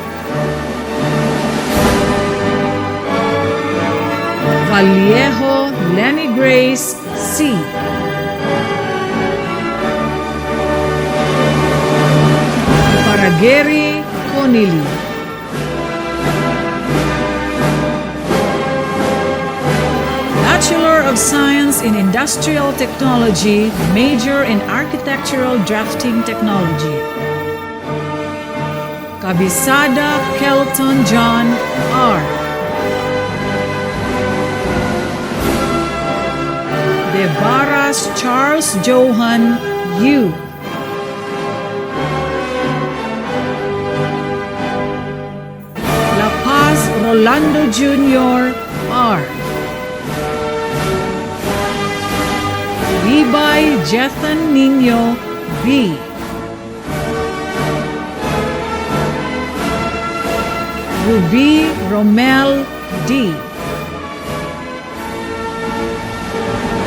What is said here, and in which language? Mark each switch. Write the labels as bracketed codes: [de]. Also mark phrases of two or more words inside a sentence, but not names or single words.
[en] Vallejo Lenny Grace C. Parageri Conili. Bachelor of Science in Industrial Technology, major in Architectural Drafting Technology. Kabisada Kelton John R. De Barras Charles Johan U. La Paz Rolando Jr. R. Libay Jethan Nino B. Ruby Romel D.